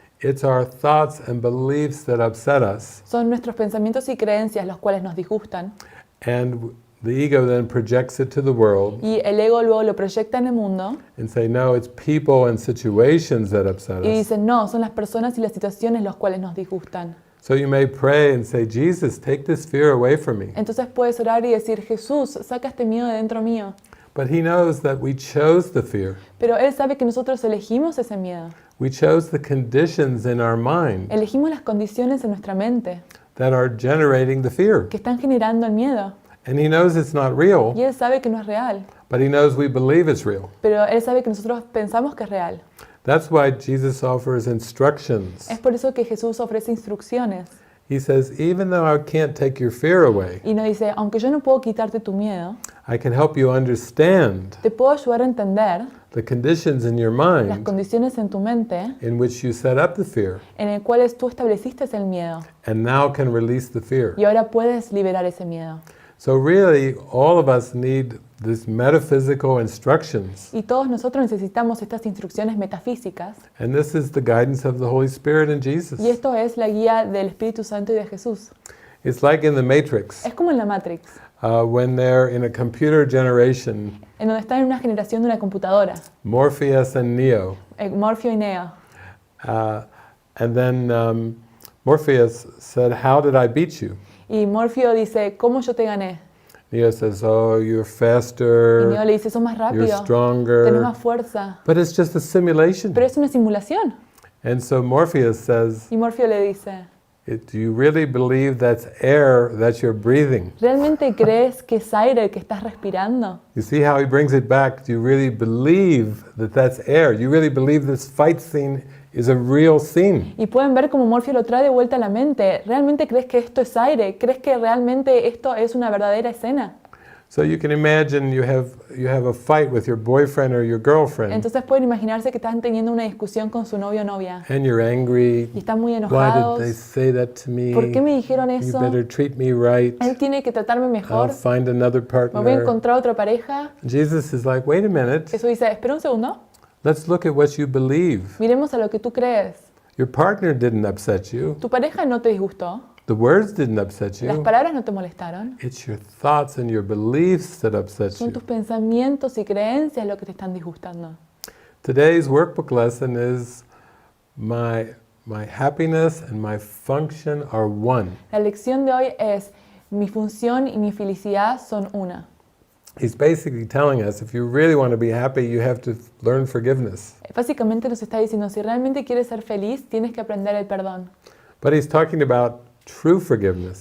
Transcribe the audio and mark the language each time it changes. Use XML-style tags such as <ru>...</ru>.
<en>it's our thoughts and beliefs that upset us,</en> <es>son nuestros pensamientos y creencias los cuales nos disgustan,</es> <en>and the ego then projects it to the world</en> <es>y el ego luego lo proyecta en el mundo</es> <en>and say, no, it's people and situations that upset</en> <es>y</es> <en>us.</en> <es>dice, no, son las personas y las situaciones los cuales nos disgustan.</es> <en>So you may pray and say, Jesus, take this fear away from me.</en> <es>Entonces puedes orar y decir, Jesús, saca este miedo de dentro mío.</es> <en>But he knows that we chose the fear.</en> <es>Pero Él sabe que nosotros elegimos ese miedo.</es> <en>We chose the conditions in our mind</en> <es>Elegimos las condiciones en nuestra mente</es> <en>that are generating the fear.</en> <es>que están generando el miedo.</es> <en>And he knows it's not real,</en> <es>Y Él sabe que no es real.</es> <en>but he knows we believe it's real.</en> <es>Pero Él sabe que nosotros pensamos que es real.</es> <en>That's why Jesus offers instructions.</en> <es>Es por eso que Jesús ofrece instrucciones.</es> <en>He says, even though I can't take your fear away,</en> <es>Y nos dice, aunque yo no puedo quitarte tu miedo,</es> <en>I can help you understand</en> <es>te puedo ayudar a entender</es> <en>the conditions in your</en> <es>las</es> <en>mind</en> <es>condiciones en tu mente</es> <en>in which you set up the fear,</en> <es>en las cuales tú estableciste el miedo.</es> <en>and now can release the fear.</en> <es>Y ahora puedes liberar ese miedo.</es> <en>So really, all of us need these metaphysical instructions.</en> <es>Y todos nosotros necesitamos estas instrucciones metafísicas.</es> <en>And this is the guidance of the Holy Spirit and Jesus.</en> <es>Y esto es la guía del Espíritu Santo y de Jesús.</es> <en>It's like in the Matrix,</en> <es>Es como en la Matrix,</es> <en>when they're in a computer generation,</en> <es>en donde están en una generación de una computadora,</es> <en>Morpheus and Neo.</en> <es>Morfeo y Neo.</es> <en>And then Morpheus said, how did I beat you?</en> <es>Y Morfeo dice, ¿cómo yo te gané?</es> <en>Neo says, oh, you're</en> <es>Y</es> <en>faster,</en> <es>Neo le dice, sos más</es> <en>you're</en> <es>rápido, tenés</es> <en>stronger.</en> <es>más fuerza.</es> <en>But it's just a simulation.</en> <es>Pero es una simulación.</es> <en>And so Morpheus says,</en> <es>Y Morfeo le dice,</es> <en>do you really believe that's air that you're breathing?</en> <es>¿realmente crees que es aire el que estás respirando?</es> <en>You see how he brings it back? Do you really believe that that's air? You really believe this fight scene is a real scene?</en> <es>Y pueden ver cómo Morfeo lo trae de vuelta a la mente. ¿Realmente crees que esto es aire? ¿Crees que realmente esto es una verdadera escena?</es> <en>So you can imagine you have a fight with your boyfriend or your girlfriend,</en> <es>Entonces pueden imaginarse que están teniendo una discusión con su novio o novia</es> <en>and you're angry.</en> <es>y están muy</es> <en>Why did</en> <es>enojados.</es> <en>they say that to me?</en> <es>¿Por qué me dijeron</es> <en>You</en> <es>eso?</es> <en>better treat me right.</en> <es>Él tiene que tratarme</es> <en>I'll</en> <es>mejor.</es> <en>find another</en> <es>Me voy a</es> <en>partner.</en> <es>encontrar otra pareja.</es> <en>Jesus is like, wait a minute.</en> <es>Jesús dice, espera un segundo.</es> <en>Let's look at what you believe.</en> <es>Miremos a lo que tú crees.</es> <en>Your partner didn't upset you.</en> <es>Tu pareja no te disgustó.</es> <en>The words didn't upset</en> <es>Las</es> <en>you.</en> <es>palabras no te molestaron.</es> <en>It's your thoughts and your beliefs that upset</en> <es>Son</es> <en>you.</en> <es>tus pensamientos y creencias lo que te están disgustando.</es> <en>Today's workbook lesson is my happiness and my function are one.</en> <es>La lección de hoy es mi función y mi felicidad son una.</es> <en>He's basically telling us if you really want to be happy, you have to learn forgiveness.</en> <es>Básicamente nos está diciendo, si realmente quieres ser feliz, tienes que aprender el perdón.</es> <en>But he's talking about true forgiveness,</en>